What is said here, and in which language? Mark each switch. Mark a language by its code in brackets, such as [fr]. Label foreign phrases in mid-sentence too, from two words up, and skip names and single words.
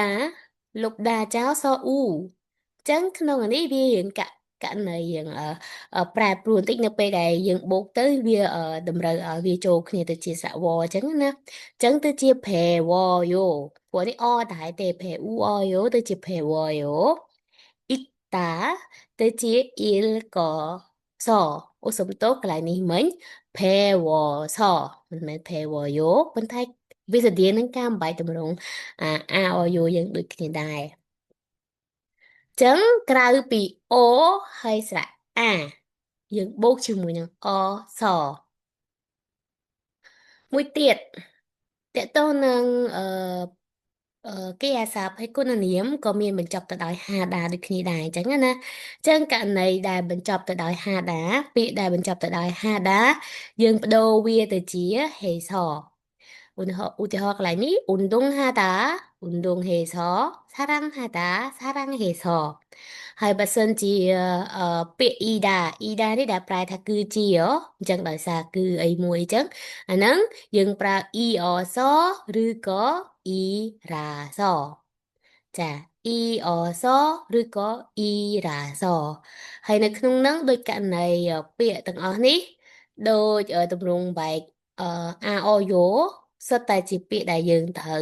[km] លុបដាចោលសអ៊ូចឹងក្នុងអានេះវារៀងករណីយើងប្រែប្រួលបន្តិចនៅពេលដែលយើងបូកទៅ វាតម្រូវឲ្យវាចូលគ្នាទៅជាស្រៈវចឹងណាចឹងទៅជា 배워요ព្រោះនេះអ ដែរទេ 배우어요ទៅជា 배워요 읽다 ទៅជា 읽어서អូសុំទោសកន្លែងនេះមិញ 배워서 មិនមែន 배워요 ប៉ុន្តែវាស្តៀងនឹងការបំបែកទម្រង់អាអយោយើងដូចគ្នាដែរចឹងក្រៅពីអូហើយស្រៈអាយើងបូកជាមួយនឹងអស មួយទៀតតកតងនឹងកិរិយាសព្ទហើយគុណនាមក៏មានបញ្ចប់ទៅដោយហាដាដូចគ្នាដែរអញ្ចឹងណាអញ្ចឹងករណីដែលបញ្ចប់ទៅដោយហាដាពាក្យដែលបញ្ចប់ទៅដោយហាដាយើងបដូរវាទៅជាហេសឧទាហរណ៍កន្លែងនេះ [ko] 운동하다 운동해서 사랑하다 사랑해서 [km] ហើយបើសិនជាពាក្យ ida នេះដែលប្រែថាគឺជា អញ្ចឹងដោយសារគឺអីមួយអញ្ចឹងអាហ្នឹងយើងប្រើ 이អសឬក៏ 이រ៉ាសចាអ៊ីអសឬក៏អ៊ីរ៉ាសហើយនៅក្នុងហ្នឹងដូចករណីពាក្យទាំងអស់នេះដូចទម្រង់បែកអាអយោសុទ្ធតែជាពាក្យដែលយើងត្រូវ